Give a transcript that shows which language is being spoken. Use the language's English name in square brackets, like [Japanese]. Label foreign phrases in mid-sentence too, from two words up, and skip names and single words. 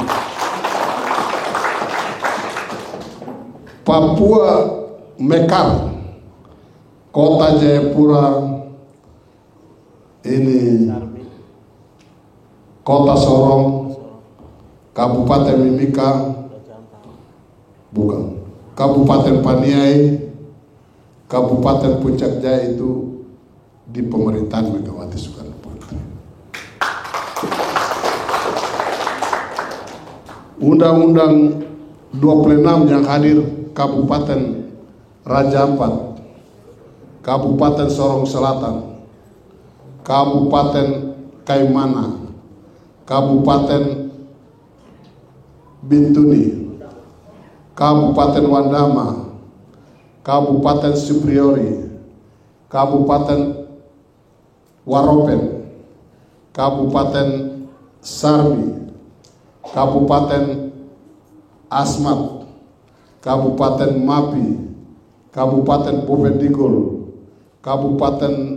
[Indonesian] Papua Mekar, Kota Jayapura, ini Kota Sorong, Kabupaten Mimika, bukan, Kabupaten Paniai, Kabupaten Puncak Jaya itu di pemerintahan Megawati Soekarno Putri. Undang-Undang 26 yang hadir Kabupaten Raja Ampat, Kabupaten Sorong Selatan, Kabupaten Kaimana, Kabupaten Bintuni, Kabupaten Wandama, Kabupaten Supriori, Kabupaten Waropen, Kabupaten Sarmi, Kabupaten Asmat, Kabupaten Mapi, Kabupaten Bovendigul, Kabupaten